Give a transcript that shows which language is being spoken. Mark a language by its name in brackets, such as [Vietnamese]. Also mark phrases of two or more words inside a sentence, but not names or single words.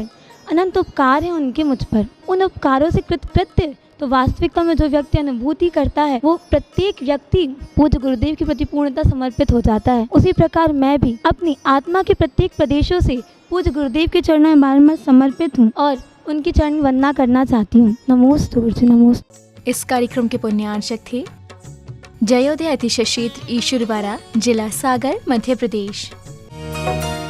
[Hindi] अनंत उपकार है उनके मुझ पर। उन उपकारों से कृतकृत्य तो वास्तविकता में जो व्यक्ति अनुभूति करता है, वो प्रत्येक व्यक्ति पूज्य गुरुदेव के प्रति पूर्णतः समर्पित हो जाता है। उसी प्रकार मैं भी अपनी आत्मा के प्रत्येक प्रदेशों से पूज्य गुरुदेव के चरणों में बारंबार समर्पित हूँ और उनकी चरण वंदना करना चाहती हूँ। नमोस्तु गुरुजी, नमोस्तु। इस कार्यक्रम के पुण्यार्चक थे जयोदय अतिशय क्षेत्र ईश्वरवाड़ा, जिला सागर, मध्य प्रदेश।